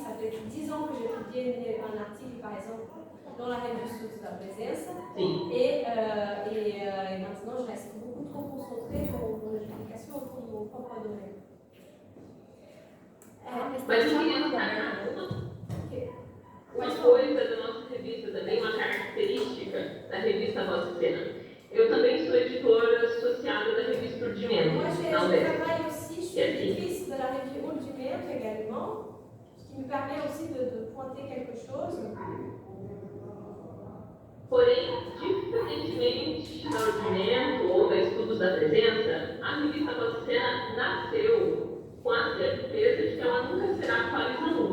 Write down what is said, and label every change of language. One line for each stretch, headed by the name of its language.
French: Ça fait 10 ans que j'ai publié un article, par exemple, dans la revue Estudos da Presença, et maintenant je reste beaucoup trop concentrée dans les publications autour de mon propre domaine.
Portuguese: Mas eu queria destacar uma coisa da nossa revista também, uma característica da revista Voz e Cena. Eu também sou editora associada da revista Urdimento.
French: Moi, je travaille aussi, je suis éditrice de la revue Urdimento également, ce qui me permet aussi de pointer quelque chose.
Portuguese: Porém, diferentemente da Urdimento ou da Estudos da Presença, a revista Voz e Cena nasceu com a certeza de que ela nunca será atualizada.